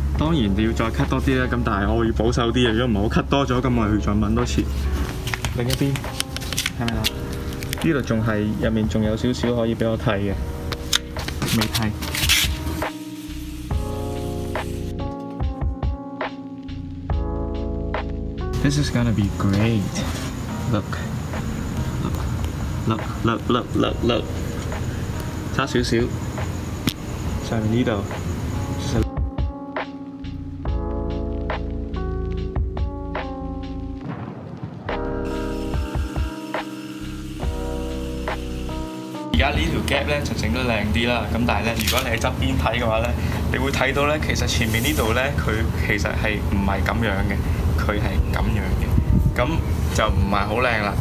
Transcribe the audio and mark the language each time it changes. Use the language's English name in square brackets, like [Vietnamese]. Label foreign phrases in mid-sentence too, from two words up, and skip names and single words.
[Cantonese] 當然要再 cut 多啲咧，咁但係我要保守啲嘅，如果唔係我 cut 多咗，咁我要再問多次。另一邊係咪啊？呢度仲係入面仲有少少可以俾我剃嘅，未剃。 [English] This is gonna be great. Look, look, look, look, look, look. [Cantonese] 差少少，上面呢度。而家呢條 gap 咧就整得靚啲啦，咁但係咧，如果你喺側邊睇嘅話咧，你會睇到咧，其實前面呢度咧，佢其實係唔係咁樣嘅，佢係咁樣嘅，咁就唔係好靚啦。